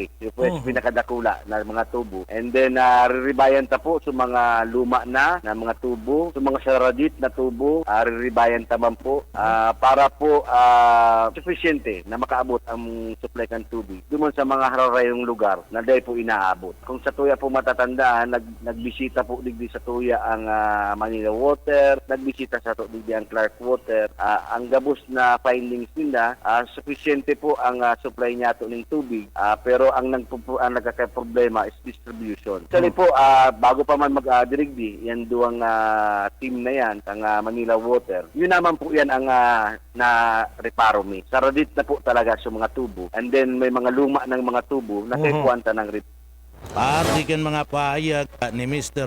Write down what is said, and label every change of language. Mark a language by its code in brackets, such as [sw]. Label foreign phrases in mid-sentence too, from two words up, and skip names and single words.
[bik] Iyo po yan pinakadakula na mga tubo. [en] And then, [bik] riribayan ta po sa mga luma na mga tubo, sa mga saradit saradit na tubo, riribayan taman po para po sufisyente na makaabot ang supply kan tubig dumon sa mga hararayong lugar na dahil po inaabot. Kung sa tuya po matatandaan, nagbisita po digdi sa tuya ang Manila Water, nagbisita sa digdi ang Clark Water. Ang gabos na findings nila, sufisyente po ang supply niya to ng tubig, pero ang nagkakaproblema [en] is distribution. [bik] Actually po, bago pa man mag-dirigdi, yan duwang team na yan, ang Manila Water, yun naman po yan ang na-reparo me. Saradit na po talaga sa mga tubo. [en] And then [bik] may mga luma ng mga tubo na kay kwanta ng repair. Party kan mga pahayag ni Mr.